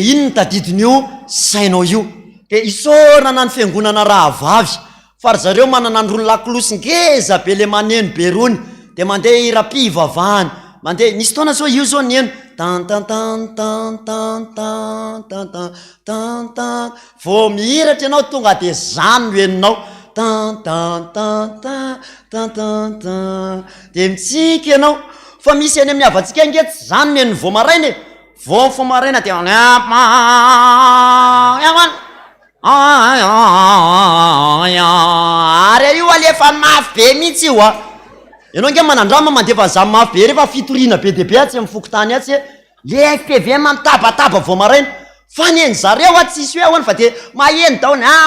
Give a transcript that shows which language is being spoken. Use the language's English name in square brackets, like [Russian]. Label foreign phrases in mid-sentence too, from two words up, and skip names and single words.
[Malagasy] iny ny tadidin'io sainao io de isaorana ny fiangonana raha vavy fa ry zareo manana ny rony lakilosy ngeza be le maneno be rony de mandeha ira-pivavahany mandeha nisy taona zao io zao ny eno tan tan tan tan tan tan tan tan tan tan vao mihiratra ianao tonga de zany no eninao tan tan tan tan tan tan tan de mitsika ianao fa misy any amin'ny avatsika nge tsy zany no eniny vao maraina vao fo maraina de ary io alefa mafy be mihitsy io a ianao nge manandrama mandefa zamy mafy be rehefa fitoriana be deabe atsy mifokotany atsy le FPV mamitabataba vao maraina fa ny eny zareo a tsisy hoe ahoany fa de maheny daony